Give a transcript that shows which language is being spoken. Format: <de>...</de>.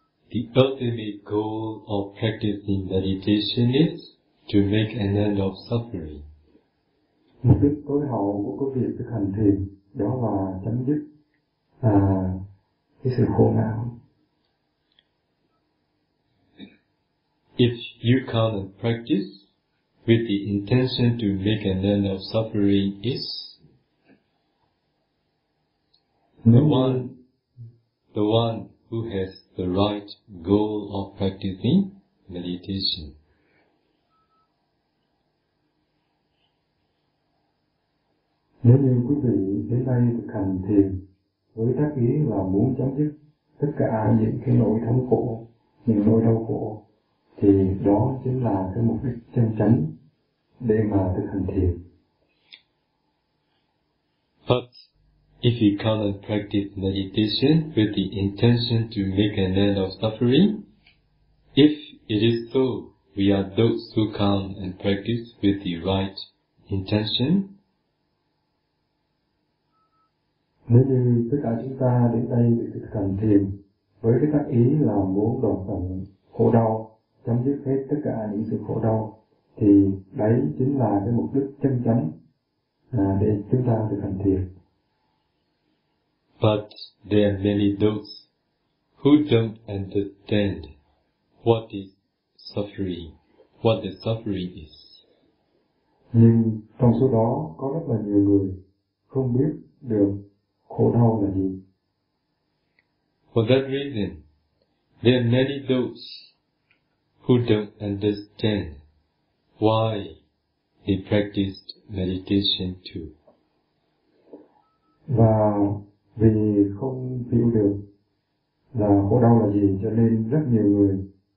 <en>The ultimate goal of practicing meditation is to make an end of suffering.</en> <vi>Mục đích tối hậu của cái việc thực hành thiền đó là chấm dứt cái sự khổ não.</vi> <en>If you come and practice with the intention to make an end of suffering is the one who has the right goal of practicing meditation.</en> <vi>Nếu như quý vị đến đây thực hành thiền với tác ý là muốn chấm dứt tất cả những cái nỗi thống khổ, những nỗi đau khổ, thì đó chính là cái mục đích chân chánh để mà thực hành thiền.</vi> <en>But if you come and practice meditation with the intention to make an end of suffering, if it is so, we are those who come and practice with the right intention.</en> <vi>Nếu như tất cả chúng ta đến đây để thực hành thiền với cái tác ý là muốn đoạn tận khổ đau, chấm dứt hết tất cả những sự khổ đau, thì đấy chính là cái mục đích chân chánh để chúng ta thực hành thiền.</vi> <en>But there are many those who don't understand what is suffering, what the suffering is.</en> <vi>Nhưng trong số đó có rất là nhiều người không biết được khổ đau là gì.</vi> <en>For that reason, there are many those who don't understand why they practiced meditation too.</en> <vi>Và vì không hiểu được là khổ đau là gì, cho nên rất nhiều người</vi>